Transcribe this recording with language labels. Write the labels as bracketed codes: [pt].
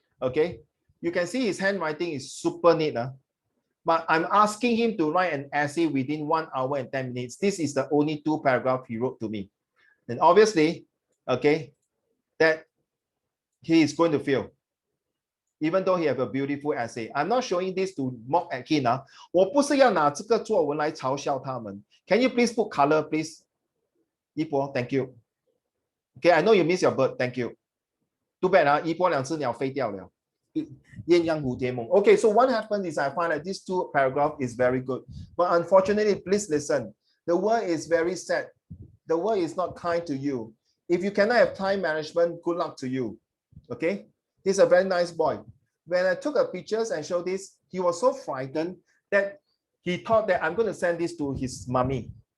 [en] Okay, you can see his handwriting is super neat. But I'm asking him to write an essay within 1 hour and 10 minutes. This is the only 2 paragraphs he wrote to me. And obviously, okay, that he is going to fail. Even though he have a beautiful essay. I'm not showing this to mock at him. [zh] 我不是要拿这个作文来嘲笑他们. [en] Can you please put color, please? 一波, thank you. Okay, I know you miss your bird. Thank you. Too bad, [zh] 一波2只鸟飞掉了. 鸳鸯蝴蝶梦. [en] Okay, so what happened is I find that this 2 paragraph is very good. But unfortunately, please listen. The world is very sad. The world is not kind to you. If you cannot have time management, good luck to you. Okay? He's a very nice boy. When I took a pictures and showed this, he was so frightened that he thought that I'm going to send this to his mommy.